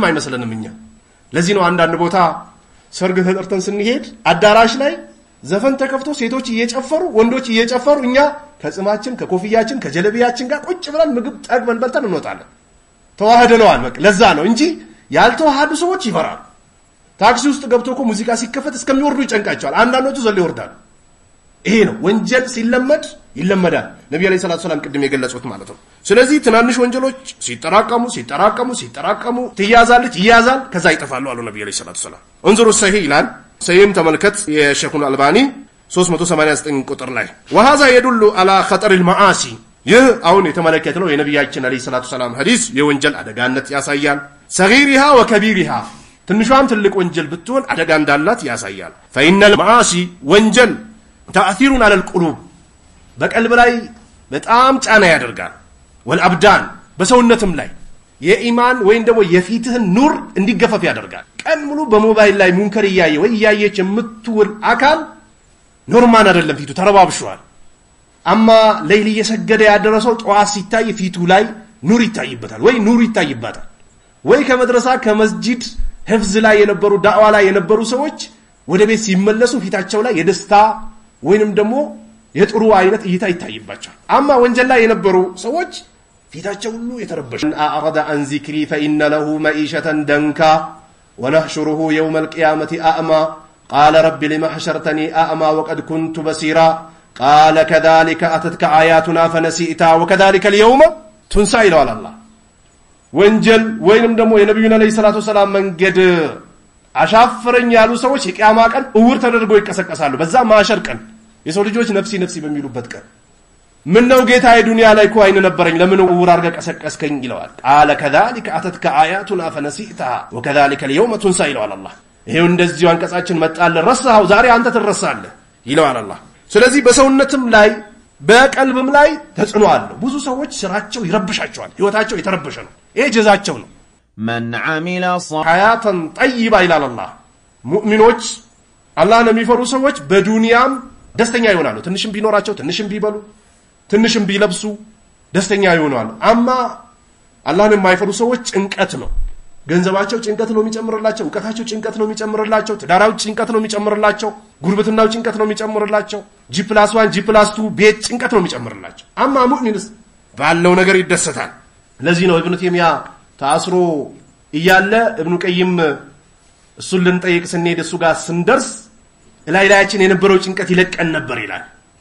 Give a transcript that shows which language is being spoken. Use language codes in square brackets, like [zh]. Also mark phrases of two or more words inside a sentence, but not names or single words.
[am] አይመስለንም እኛ ለዚህ ነው አንዳንድ ቦታ ሰርግ ተጠርተን ስንሄድ አዳራሽ ላይ ዘፈን ተከፍቶ ሴቶች እየጨፈሩ ወንዶች እየጨፈሩ እኛ ከጽማችን ከኮፍያችን ከጀለቢያችን ጋር ቁጭ ብለን ምግብ ጠግበን በልተን እንወጣለን ተዋህደናል በቃ ለዛ ነው እንጂ ያልተዋሃዱ ሰዎች ይፈራሉ ታክሲ ውስጥ ገብቶ እኮ ሙዚቃ ሲከፈት እስከሚወርዱ ይጨንቃቸዋል አንዳንዶቹ ዘለው ይወርዳሉ ይሄ ነው ወንጀል ሲለመድ ይለመዳል ነብዩ [ar] عليه الصلاة السلام [am] ቅድም የገለጹት ማለት ነው ስለዚህ ትናንሽ ወንጀሎች ሲጠራቀሙ ትያዛለች ይያዛል ከዛ ይጠፋሉ አሉ ነብዩ [ar] عليه الصلاة السلام [am] እንዝሩ ሰሂህ ይላል ሰይም ተመልከት የሼኹን አልባኒ 389 ቁጥር ላይ [ar] وهذا يدل على خطر المعاصي [am] ይህ አሁን የተመለከተው የነብያችን [ar] عليه الصلاة السلام [am] ሐዲስ የወንጀል አደጋነት ያሳያል [ar] صغيرها وكبيرها [am] ትንሿም ትልቅ ወንጀል ብትሆን አደጋ እንዳላት ያሳያል [ar] فإن المعاصي [am] ወንጀል [ar] تأثير على القلوب [am] በቀልብ ላይ በጣም ጫና ያደርጋል والابدان በሰውነትም ላይ የኢማን ወይን ደግሞ የፊትህን ኑር እንዲገፈፍ ያደርጋል ቀን ሙሉ በሞባይል ላይ ሙንከር ያየች የምትውል አካል ኖርማል አይደለም ፊቱ ተረባብሽዋል አማ ሌሊ የሰገደ ያደረሰው ጧት ሲታይ ፊቱ ላይ ኑር ይታይበታል ወይ ኑር ይታይባታል ወይ ከመድረሳ ከመስጂድ ህፍዝ ላይ የነበሩ ዳዕዋ ላይ የነበሩ ሰዎች ወደ ቤት ሲመለሱ ፊታቸው ላይ የደስታ ወይንም ደግሞ የጥሩ አይነት እይታ ይታይባቸዋል አማ ወንጀል ላይ የነበሩ ሰዎች ፊታቸው ሁሉ የተረበሸ አዕረደ [ar] عن ذكري فإن له معيشة ضنكا ونحشره يوم القيامة أعمى قال رب لما حشرتني أعمى وقد كنت بصيرا قال كذلك أتتك آياتنا فنسيتها وكذلك اليوم تنسى إلى الله [am] ወንጀል ወይንም ደግሞ የነብዩና [ar] عليه الصلاة السلام [am] መንገድ አሻፈረኝ ያሉ ሰዎች የቂያማ ቀን እውር ተደርገው ይቀሰቀሳሉ በዛ ማሸር ቀን የሰው ልጆች ነፍሲ በሚሉበት ቀን ምን ነው ጌታ የዱንያ ላይ እኮ አይን ነበረኝ ለምን እውር አርገ ቀሰቀስከኝ ይለዋል [ar] قال كذلك أتتك آياتنا فنسيتها وكذلك اليوم تنسى إلى الله [am] ይሄው እንደዚህ አንቀጻችን መጣለ ረሳው ዛሬ አንተ ትረሳለህ ይለዋል አላህ ስለዚህ በሰውነትም ላይ በቀልብም ላይ ተጽዕኖ አለው ብዙ ሰዎች ስራቸው ይረብሻቸዋል ህይወታቸው የተረበሸ ነው ይሄ ጀዛቸው ነው [ar] من عمل حياة طيبة إلى الله [am] ሙእሚኖች አላህን የሚፈሩ ሰዎች በዱንያም ደስተኛ ይሆናሉ ትንሽም ቢኖራቸው ትንሽም ቢበሉ ትንሽም ቢለብሱ ደስተኛ ይሆናሉ አማ አላህን የማይፈሩ ሰዎች ጭንቀት ነው ገንዘባቸው ጭንቀት ነው የሚጨምርላቸው ዕውቀታቸው ጭንቀት ነው የሚጨምርላቸው ትዳራው ጭንቀት ነው የሚጨምርላቸው ጉርብትናው ጭንቀት ነው የሚጨምርላቸው G+1 G+2 ቤት ጭንቀት ነው የሚጨምርላቸው አማ ሙእሚንስ ባለው ነገር ይደሰታል ለዚህ ነው ኢብኑ ተይሚያ ታስሮ እያለ ኢብኑ ቀይም እሱን ልንጠይቅ ስንሄድ እሱ ጋር ስንደርስ ላይላያችን የነበረው ጭንቀት ይለቀን ነበር ይላል